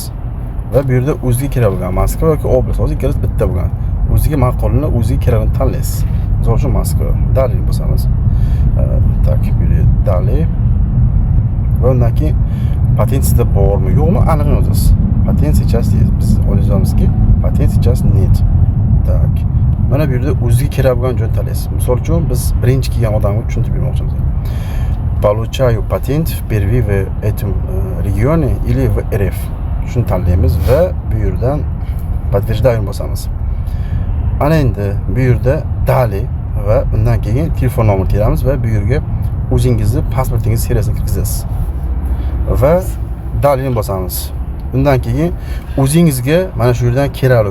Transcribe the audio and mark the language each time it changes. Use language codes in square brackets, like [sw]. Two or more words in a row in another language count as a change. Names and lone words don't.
[uz] Va bu yerda o'ziga kerak bo'lgan Moskva yoki oblast, hozir ikkilasi bitta bo'lgan. O'ziga ma'qulini o'ziga kerakini tanlaysiz. Misol uchun Moskva, dalil bosamiz. Tak, bu yerda dalil. Va undan keyin patent sizda bormi, yo'qmi aniq yozasiz. Patent сейчас biz o'ylayapmizki, patent [ru] сейчас нет. [uz] Tak. Mana bu yerda o'ziga kerak bo'lgan joyni tanlaysiz. Misol uchun biz birinchi kelgan odamga tushuntirib bermoqchimiz. [ru] Получаю патент впервые в этом регионе или в РФ. [uz] Shuni tanlaymiz va bu yerdan подтверждаем bosamiz. Ana endi bu yerda dali va undan keyin telefon nomer teramiz va bu yerga o'zingizni pasportingiz seriyasini kirgizasiz. Va dalini bosamiz. Undan keyin o'zingizga mana shu yerdan kerakli.